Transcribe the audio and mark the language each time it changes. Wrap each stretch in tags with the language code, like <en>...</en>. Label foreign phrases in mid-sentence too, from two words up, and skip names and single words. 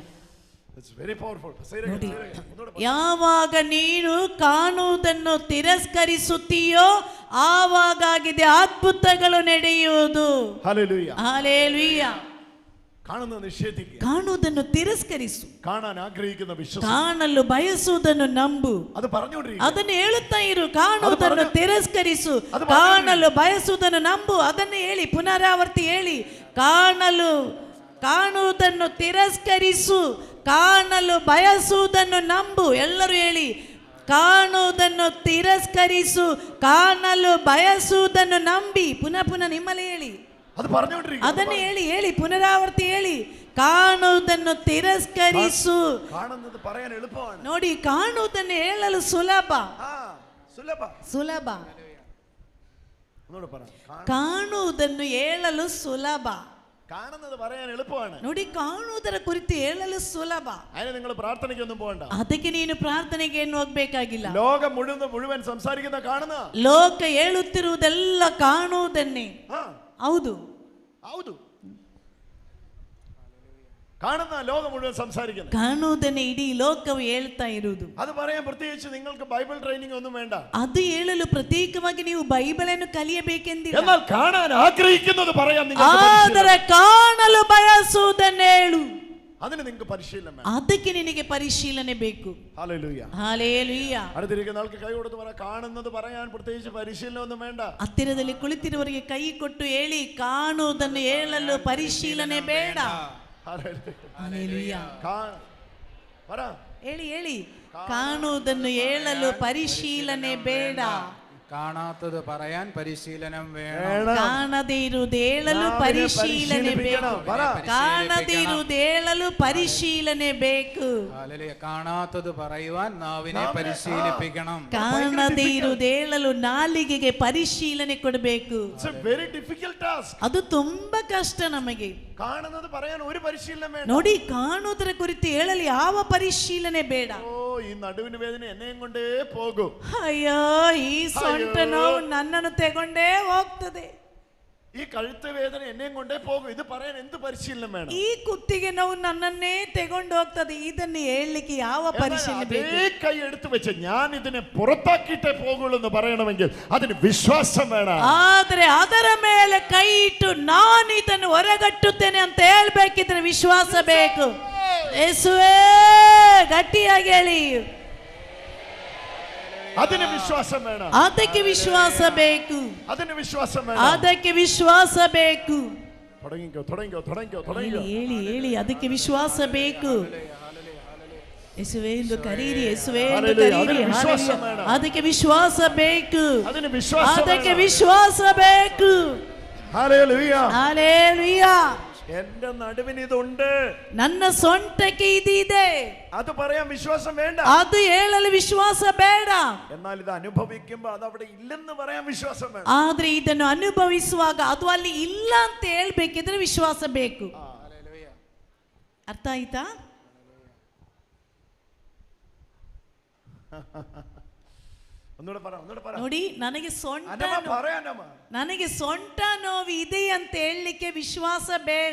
<en>It's very powerful. Say it again, say it again.</en> <kn>ಯಾವಾಗ ನೀನು ಕಾಣುವುದನ್ನು ತಿರಸ್ಕರಿಸುತ್ತೀಯೋ ಆವಾಗ ಆಗಿದೆ ಅದ್ಭುತಗಳು ನಡೆಯುವುದು.</kn> <ml>ഹല്ലേലൂയ,</ml> <kn>ಹಲ್ಲೇಲೂಯ.</kn> <ml>കാണുന്നത് നിഷേധിക്കുക,</ml> <kn>ಕಾಣುವುದನ್ನು ತಿರಸ್ಕರಿಸು,</kn> <ml>കാണാൻ ആഗ്രഹിക്കുന്ന വിശ്വസിക്കുക,</ml> <kn>ಕಾಣಲು ಬಯಸುವುದನ್ನು ನಂಬು.</kn> <ml>അത് പറഞ്ഞുകൊണ്ടിരിക്കുക,</ml> <kn>ಅದನ್ನು ಹೇಳುತ್ತಾ ಇರು. ಕಾಣುವುದನ್ನು ತಿರಸ್ಕರಿಸು, ಕಾಣಲು ಬಯಸುವುದನ್ನು ನಂಬು. ಅದನ್ನು ಹೇಳಿ, ಪುನರಾವರ್ತಿ ಹೇಳಿ. ಕಾಣುವುದನ್ನು ತಿರಸ್ಕರಿಸು, ಕಾಣಲು ಬಯಸುವುದನ್ನು ನಂಬು. ಎಲ್ಲರೂ ಹೇಳಿ, ಕಾಣುವುದನ್ನು ತಿರಸ್ಕರಿಸು, ಕಾಣಲು ಬಯಸುವುದನ್ನು ನಂಬಿ. ಪುನಃ ಪುನಃ ನಿಮ್ಮಲ್ಲಿ ಹೇಳಿ,</kn> <ml>അത് പറഞ്ഞുകൊണ്ടിരിക്കുക,</ml> <kn>ಅದನ್ನು ಹೇಳಿ, ಹೇಳಿ, ಪುನರಾವರ್ತಿ ಹೇಳಿ. ಕಾಣುವುದನ್ನು ತಿರಸ್ಕರಿಸು.</kn> <ml>കാണുന്നത് പറയാൻ എളുപ്പമാണ്.</ml> <kn>ನೋಡಿ, ಕಾಣುವುದನ್ನು ಹೇಳಲು ಸುಲಭ, സുലഭ, ಸುಲಭ.</kn> <ml>ഒന്നുകൂടെ പറ.</ml> <kn>ಕಾಣುವುದನ್ನು ಹೇಳಲು ಸುಲಭ.</kn> <ml>കാണുന്നത് പറയാൻ എളുപ്പമാണ്.</ml> <kn>ನೋಡಿ, ಕಾಣುವುದರ ಕುರಿತು ಹೇಳಲು ಸುಲಭ.</kn> <ml>അതിന് നിങ്ങൾ പ്രാർത്ഥനയ്ക്കൊന്നും പോകണ്ട.</ml> <kn>ಅದಕ್ಕೆ ನೀನು ಪ್ರಾರ್ಥನೆಗೆ ಏನು ಹೋಗ್ಬೇಕಾಗಿಲ್ಲ.</kn> <ml>ലോകം മുഴുവൻ സംസാരിക്കുന്ന കാണുന്ന,</ml> <kn>ಲೋಕ ಹೇಳುತ್ತಿರುವುದೆಲ್ಲ ಕಾಣುವುದನ್ನೇ. ಹೌದು, ಹೌದು,</kn> <ml>കാണുന്ന ലോകം മുഴുവൻ സംസാരിക്കുന്നത്,</ml> <kn>ಕಾಣುವುದನ್ನೇ ಇಡೀ ಲೋಕವು ಹೇಳ್ತಾ ಇರುವುದು.</kn> <ml>അത് പറയാൻ പ്രത്യേകിച്ച് നിങ്ങൾക്ക് ബൈബിൾ ട്രെയിനിങ് ഒന്നും വേണ്ട.</ml> <kn>ಅದು ಹೇಳಲು ಪ್ರತ್ಯೇಕವಾಗಿ ನೀವು ಬೈಬಲನ್ನು ಕಲಿಯಬೇಕೆಂದಿಲ್ಲ.</kn> <ml>എന്നാൽ കാണാൻ ആഗ്രഹിക്കുന്നത് പറയാൻ</ml> <kn>ಆದರೆ ಕಾಣಲು ಬಯಸುವುದನ್ನು ಹೇಳು.</kn> <ml>അതിന് നിങ്ങൾക്ക് പരിശീലനം വേണം.</ml> <kn>ಅದಕ್ಕೆ ನಿನಗೆ ಪರಿಶೀಲನೆ ಬೇಕು.</kn> <ml>ഹല്ലേലൂയ,</ml> <kn>ಹಲ್ಲೇಲೂಯ.</kn> <ml>അടുത്തിരിക്കുന്ന ആൾക്ക് കൈ കൊടുത്ത് പറ, കാണുന്നത് പറയാൻ പ്രത്യേകിച്ച് പരിശീലനം ഒന്നും വേണ്ട.</ml> <kn>ಹತ್ತಿರದಲ್ಲಿ ಕುಳಿತಿರುವವರಿಗೆ ಕೈ ಕೊಟ್ಟು ಹೇಳಿ, ಕಾಣುವುದನ್ನು ಹೇಳಲು ಪರಿಶೀಲನೆ ಬೇಡ. ಹಲ್ಲೇಲೂಯ.</kn> <ml>പറ,</ml> <kn>ಹೇಳಿ, ಹೇಳಿ. ಕಾಣುವುದನ್ನು ಹೇಳಲು ಪರಿಶೀಲನೆ ಬೇಡ.</kn> <ml>കാണാത്തത് പറയാൻ പരിശീലനം വേണം.</ml> <kn>ಕಾಣದಿರುವುದೇಳಲು ಪರಿಶೀಲನೆ ಬೇಕು. ಕಾಣದಿರುವುದೇಳಲು ಪರಿಶೀಲನೆ ಬೇಕು.</kn> <ml>ഹല്ലേലൂയ. കാണാത്തത് പറയുവാൻ നാവിനെ പരിശീലിപ്പിക്കണം.</ml> <kn>ಕಾಣದಿರುವುದೇಳಲು ನಾಲಿಗೆಗೆ ಪರಿಶೀಲನೆ ಕೊಡಬೇಕು.</kn> <en>very difficult task.</en> <kn>ಅದು ತುಂಬಾ ಕಷ್ಟ ನಮಗೆ.</kn> <ml>കാണുന്നത് പറയാൻ ഒരു പരിശീലനം വേണ്ട.</ml> <kn>ನೋಡಿ, ಕಾಣುವುದರ ಕುರಿತು ಹೇಳಲು ಯಾವ ಪರಿಶೀಲನೆ ಬೇಡ.</kn> <ml>ഓ, ഈ നടുവിന് വേദന എന്നെയും കൊണ്ടേ പോകും.</ml> <kn>ಅಯ್ಯೋ, ಈ ಸೊಂಟ ನೋವು ನನ್ನನ್ನು ತೆಗೊಂಡೇ ಹೋಗ್ತದೆ.</kn> <ml>ഈ കഴുത്ത് വേദന എന്നെയും കൊണ്ടേ പോകും. ഇത് പറയാൻ എന്ത് പരിശീലനം വേണം?</ml> <kn>ಈ ಕುತ್ತಿಗೆ ನೋವು ನನ್ನನ್ನೇ ತೆಗೊಂಡು ಹೋಗ್ತದೆ. ಇದನ್ನು ಹೇಳಲಿಕ್ಕೆ ಯಾವ ಪರಿಶೀಲನೆ ಬೇಕು?</kn> <ml>കൈ എടുത്തു വെച്ച് ഞാൻ ഇതിനെ പുറത്താക്കിയിട്ടേ പോകുള്ളൂ എന്ന് പറയണമെങ്കിൽ അതിന് വിശ്വാസം വേണം.</ml> <kn>ಆದರೆ ಅದರ ಮೇಲೆ ಕೈ ಇಟ್ಟು ನಾನು ಇದನ್ನು ಹೊರಗಟ್ಟುತ್ತೇನೆ ಅಂತ ಹೇಳ್ಬೇಕಿದ್ರೆ ವಿಶ್ವಾಸ ಬೇಕು. ಯೇಸುವೇ, ಗಟ್ಟಿಯಾಗಿ ಹೇಳಿ.</kn> <ml>അതിന് വിശ്വാസം വേണം.</ml> <kn>ಅದಕ್ಕೆ ವಿಶ್ವಾಸ ಬೇಕು.</kn> <ml>അതിന് വിശ്വാസം വേണം.</ml> <kn>ಅದಕ್ಕೆ ವಿಶ್ವಾಸ ಬೇಕು.</kn> <ml>തുടങ്ങിക്കോ, തുടങ്ങിക്കോ, തുടങ്ങിക്കോ, തുടങ്ങിക്കോ.</ml> <kn>ಹೇಳಿ ಹೇಳಿ, ಅದಕ್ಕೆ ವಿಶ್ವಾಸ ಬೇಕು. ಯೇಸುವೇ ಎಂದು ಕರೀರಿ, ಯೇಸುವೇ ಎಂದು ಕರೀರಿ. ಅದಕ್ಕೆ ವಿಶ್ವಾಸ ಬೇಕು.</kn> <ml>അതിന് വിശ്വാസം</ml> <kn>ಅದಕ್ಕೆ ವಿಶ್ವಾಸ ಬೇಕು.</kn> <ml>ഹല്ലേലൂയ, ഹല്ലേലൂയ. എന്റെ നടുവിന് ഇതുണ്ട്,</ml> <kn>ನನ್ನ ಸೊಂಟಕ್ಕೆ ಇದಿದೆ,</kn> <ml>അത് പറയാൻ വിശ്വാസം വേണ്ട.</ml> <kn>ಅದು ಹೇಳಲು ವಿಶ್ವಾಸ ಬೇಡ.</kn> <ml>എന്നാൽ ഇത് അനുഭവിക്കുമ്പോൾ അത് അവിടെ ഇല്ലെന്ന് പറയാൻ വിശ്വാസം വേണം.</ml> <kn>ಆದ್ರೆ ಇದನ್ನು ಅನುಭವಿಸುವಾಗ ಅದು ಅಲ್ಲಿ ಇಲ್ಲ ಅಂತ ಹೇಳ್ಬೇಕಿದ್ರೆ ವಿಶ್ವಾಸ ಬೇಕು. ಅರ್ಥ ಆಯ್ತಾ?</kn> <ml>ഒന്നുകൂടെ പറ, ഒന്നുകൂടെ പറ.</ml> <kn>ನೋಡಿ, ನನಗೆ ಸೊಂಟ ನೋವು ಇದೆ ಅಂತ ಹೇಳಲಿಕ್ಕೆ ವಿಶ್ವಾಸ ಬೇಡ.</kn>